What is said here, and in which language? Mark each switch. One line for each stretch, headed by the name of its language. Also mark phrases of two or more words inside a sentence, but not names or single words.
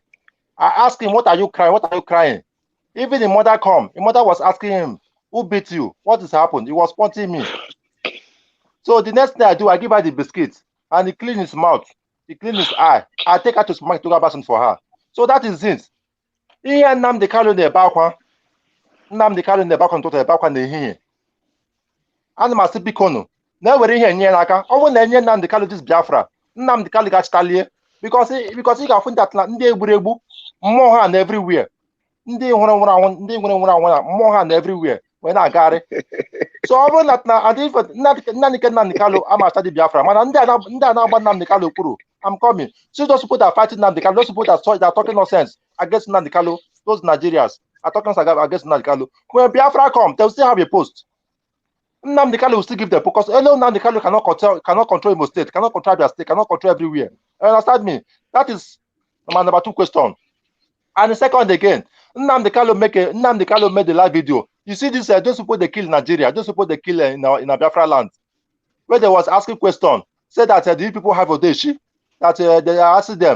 English: I asked him, "What are you crying? What are you crying?" Even the mother come. The mother was asking him, "Who beat you? What has happened?" He was pointing me. So the next thing I do, I give her the biscuit and he clean his mouth, he clean his eye. I take her to supermarket to go buy something for her. So that is it.
Igbo: Ihe Nnamdi Kanu na-ebe akwa. Nnamdi Kanu na-ebe akwa n'ụtụtụ ebe akwa n'ehihie. Ana m asị biko nụ na-ewere ihe enye n'aka. Ọ bụrụ na enye Nnamdi Kanu this Biafra, Nnamdi Kanu ga-achịtalie because ị ga-afụ ndị egburegbu mmụọ ha na everywhere. Ndị nwere anwụ mmụọ ha na everywhere wee na-agagharị. So ọ bụrụ na Nnamdi Kanu amachita the Biafra mana ndị a na-agba Nnamdi Kanu kwuru
English: I'm coming. See those people that are fighting Nnamdi Kanu, those people that are talking nonsense against Nnamdi Kanu, those Nigerians are talking against Nnamdi Kanu. When Biafra come, they'll still have a post. Nnamdi Kanu will still give them because alone Nnamdi Kanu cannot control Imo State, cannot control their state, cannot control everywhere. You understand me? That is my number 2 question. And the second again, Nnamdi Kanu made the live video. You see this, those people they kill in Nigeria, those people they kill in our Biafra land, where they was asking question, said that these people have Odeshi, that they are asking them.